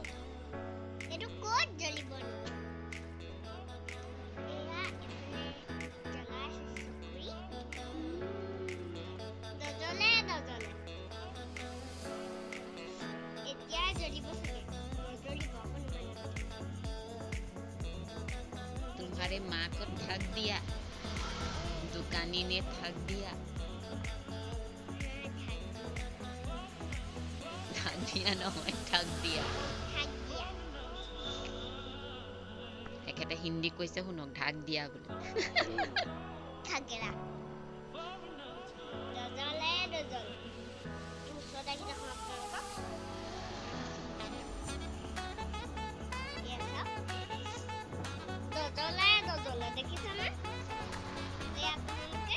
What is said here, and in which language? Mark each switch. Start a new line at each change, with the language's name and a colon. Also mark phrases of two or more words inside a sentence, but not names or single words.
Assamese: এইটো ক'ত জ্বলিব নো এয়া এফালে জ্বলাই চকৰি নজ্বলে এতিয়া জ্বলিব চাগে নজ্বলিব
Hindi: तुम्हारे माँ को ठग दिया दुकानी ने ठग दिया
Assamese: নহয় ঠগ দিয়া একেটা হিন্দী কৈছে শুনক ঢাক দিয়া বুলি ঠগেৰা নজ্বলে ওচৰত আহি দেখোন আপোনালোকক নজ্বলে দেখিছেনে আপোনালোকে